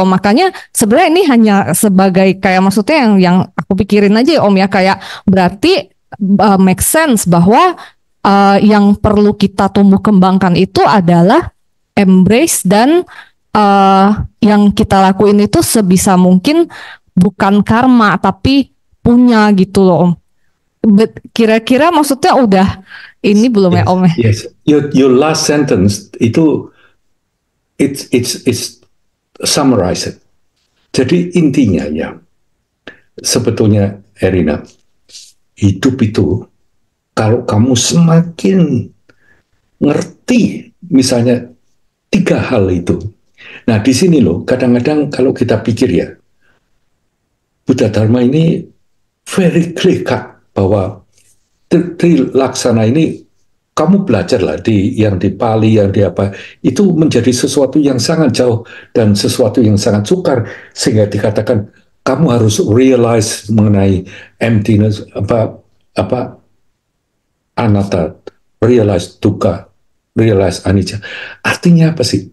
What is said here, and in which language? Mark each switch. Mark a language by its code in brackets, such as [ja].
[id] Makanya sebenarnya ini hanya sebagai kayak maksudnya yang aku pikirin aja ya Om ya, kayak berarti make sense bahwa yang perlu kita tumbuh kembangkan itu adalah embrace, dan yang kita lakuin itu sebisa mungkin bukan karma tapi punya gitu loh Om. Kira-kira maksudnya udah ini belum ya Om? [en] Yes, your last sentence itu it's summarize it. [id] Jadi intinya ya, sebetulnya Erina, hidup itu kalau kamu semakin ngerti misalnya 3 hal itu. Nah di sini loh, kadang-kadang kalau kita pikir ya, Buddha Dharma ini [en] very clear cut [id] bahwa Trilaksana ini kamu belajarlah yang di Pali, yang di apa, itu menjadi sesuatu yang sangat jauh dan sesuatu yang sangat sukar, sehingga dikatakan kamu harus realize mengenai emptiness, anatta, realize dukkha, realize anicca. Artinya apa sih?